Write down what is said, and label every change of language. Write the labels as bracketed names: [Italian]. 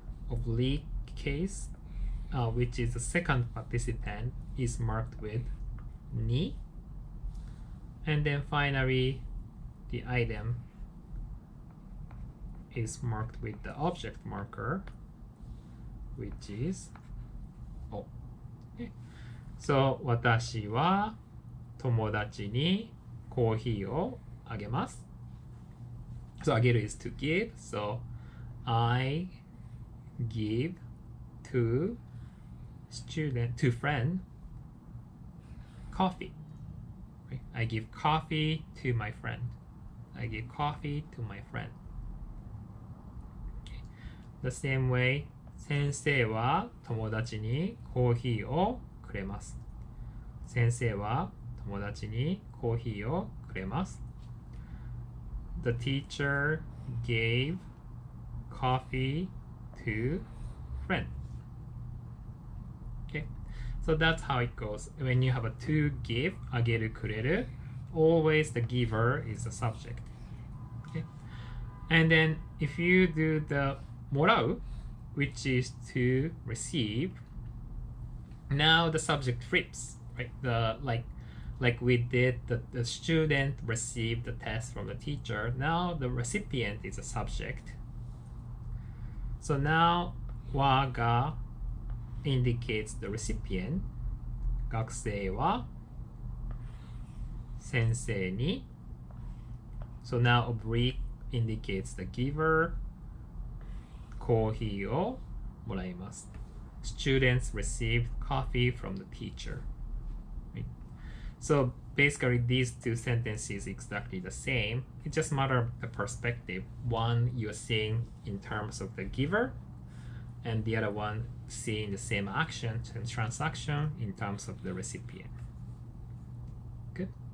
[English] oblique case, which is the second participant, is marked with ni, and then finally the item is marked with the object marker, which is O. Okay. [Japanese] So 私は友達にコーヒーをあげます。 [English] So あげる is to give. So I give to friend coffee. Right? I give coffee to my friend. I give coffee to my friend. Okay. The same way, [Japanese] 先生は友達にコーヒーをくれます。先生は友達にコーヒーをくれます。 [English] the teacher gave coffee to friend. Okay, so that's how it goes. When you have a to give, あげるくれる, always the giver is the subject. Okay, and then if you do the もらう, which is to receive, now the subject flips, right? Like we did, the student received the test from the teacher. Now the recipient is a subject. So now はが indicates the recipient. [Japanese] 学生は先生に. [English] So now oblique indicates the giver. [Japanese] コーヒーをもらいます. [English] Students received coffee from the teacher. Right? So basically these two sentences exactly the same. It just matter of the perspective. One you're seeing in terms of the giver, and the other one seeing the same action and transaction in terms of the recipient. Good.